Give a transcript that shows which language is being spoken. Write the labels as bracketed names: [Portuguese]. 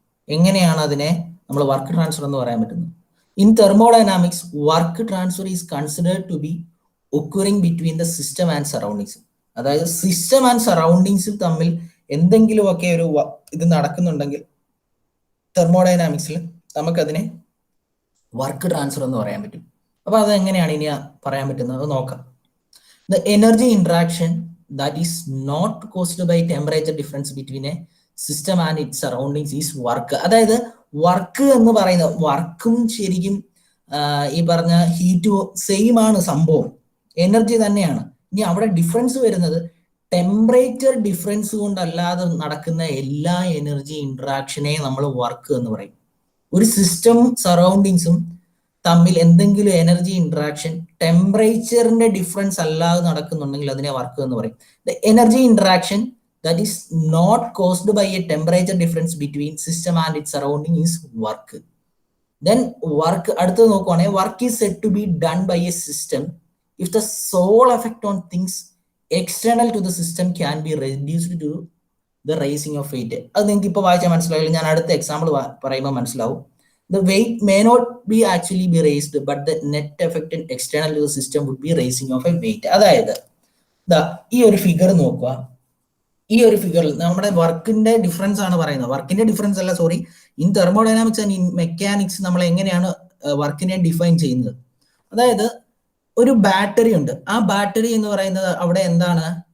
[Malayalam] എങ്ങനെയാണ് അതിനെ നമ്മൾ വർക്ക് ട്രാൻസ്ഫർ എന്ന് പറയാൻ പറ്റുന്നത്? [English] In thermodynamics work transfer is considered to be occurring between the system and surroundings. [Malayalam] അതായത് സിസ്റ്റം ആൻഡ് സറൗണ്ടിങ്സിൽ തമ്മിൽ എന്തെങ്കിലുമൊക്കെ ഒരു ഇത് നടക്കുന്നുണ്ടെങ്കിൽ തെർമോഡൈനാമിക്സിൽ നമുക്കതിനെ വർക്ക് ട്രാൻസ്ഫർ എന്ന് പറയാൻ പറ്റും. അപ്പൊ അത് എങ്ങനെയാണ് ഇനി പറയാൻ പറ്റുന്നത് നോക്കാം. [English] The energy interaction that is not caused by temperature difference between a system and its surroundings is work. [Malayalam] അതായത് വർക്ക് എന്ന് പറയുന്നത്, വർക്കും ശരിക്കും ഈ പറഞ്ഞ ഹീറ്റ് സെയിം ആണ്, സംഭവം എനർജി തന്നെയാണ്. ഇനി അവിടെ ഡിഫറൻസ് വരുന്നത് ടെമ്പറേച്ചർ ഡിഫറൻസ് കൊണ്ടല്ലാതെ നടക്കുന്ന എല്ലാ എനർജി ഇന്ററാക്ഷനെ നമ്മൾ വർക്ക് എന്ന് പറയും. ഒരു സിസ്റ്റം സറൗണ്ടിങ്സും തമ്മിൽ എന്തെങ്കിലും എനർജി ഇന്ററാക്ഷൻ ടെമ്പറേച്ചറിന്റെ ഡിഫറൻസ് അല്ലാതെ നടക്കുന്നുണ്ടെങ്കിൽ അതിനെ വർക്ക് എന്ന് പറയും. [English] The energy interaction that is not caused by a temperature difference between system and it surrounding is work. Then work [Malayalam] അടുത്തത് നോക്കുവാണെങ്കിൽ [English] Work is said to be done by a system if the sole effect on things external to the system can be reduced to the raising of weight. [Malayalam] അത് നിങ്ങൾക്ക് ഇപ്പോൾ വായിച്ചാൽ മനസ്സിലാവില്ല, ഞാൻ അടുത്ത example പറയുമ്പോൾ മനസ്സിലാവും. [English] The weight may not be actually be raised, but the net effect in external to the system would be raising of a weight. [Malayalam] അതായത് ഈ ഒരു ഫിഗർ നോക്കുക. ഈ ഒരു ഫിഗറിൽ നമ്മുടെ വർക്കിന്റെ ഡിഫറൻസ് ആണ് പറയുന്നത്. വർക്കിന്റെ ഡിഫറൻസ് അല്ല, sorry. [English] in thermodynamics and in mechanics [Malayalam] നമ്മൾ എങ്ങനെയാണ് വർക്കിനെ ഡിഫൈൻ ചെയ്യുന്നത്? അതായത് ഒരു ബാറ്ററി ഉണ്ട്. ആ ബാറ്ററി എന്ന് പറയുന്നത് അവിടെ എന്താണ്?